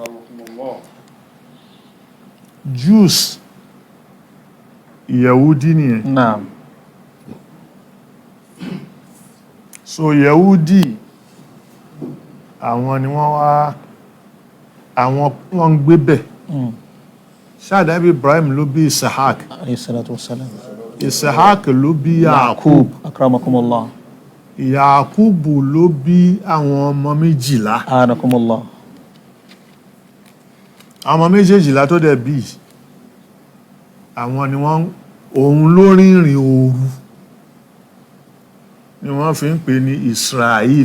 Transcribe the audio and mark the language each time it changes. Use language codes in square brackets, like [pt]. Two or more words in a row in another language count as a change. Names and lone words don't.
[yo] Jews Yehudi nìyẹn naam so Yehudi àwọn ni wọ́n wá àwọn wọ́n ń gbé bẹ̀ Ànábì Ibrahim ló bí Isahak [ar] عليه الصلاة والسلام [yo] Isahak ló bí Yakub akramakumullah Yakubu ló bí àwọn ọmọ 12 akramakumullah àwọn ọmọ 12 tó dẹ̀ bí àwọn ni wọ́n òun ló rìnrìn òru ni wọ́n fi ń pè ní Israel